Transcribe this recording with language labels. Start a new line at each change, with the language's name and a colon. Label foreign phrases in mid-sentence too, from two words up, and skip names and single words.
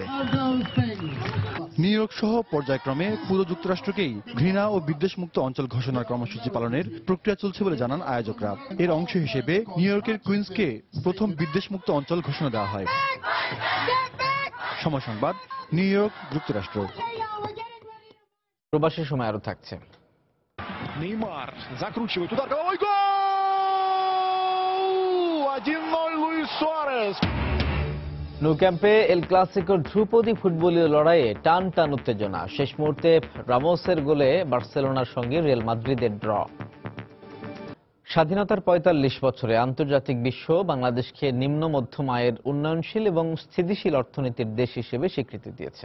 Bangla: নিউ ইয়র্ক সহ পর্যায়ক্রমে পুরো যুক্তরাষ্ট্রকেই ঘৃণা ও বিদ্বেষমুক্ত অঞ্চল ঘোষণার কর্মসূচি পালনের প্রক্রিয়া চলছে বলে জানান আয়োজকরা। এর অংশ হিসেবে নিউ ইয়র্কের কুইন্সকে প্রথম বিদ্বেষমুক্ত অঞ্চল ঘোষণা দেওয়া হয়। সময় সংবাদ, নিউ ইয়র্ক, যুক্তরাষ্ট্র। প্রবাসের সময় আরো থাকছে।
Russian: Neymar закручивает удар головой, гол! 1-0 Луис Суарес.
Bangla: ন্যু ক্যাম্পে এল ক্লাসিকোর ধ্রুপদী ফুটবলীয় লড়াইয়ে টান টান উত্তেজনা। শেষ মুহূর্তে রামোসের গোলে বার্সেলোনার সঙ্গে রিয়াল মাদ্রিদের ড্র। স্বাধীনতার ৪৫ বছরে আন্তর্জাতিক বিশ্ব বাংলাদেশকে নিম্ন মধ্যম আয়ের উন্নয়নশীল এবং স্থিতিশীল অর্থনীতির দেশ হিসেবে স্বীকৃতি দিয়েছে।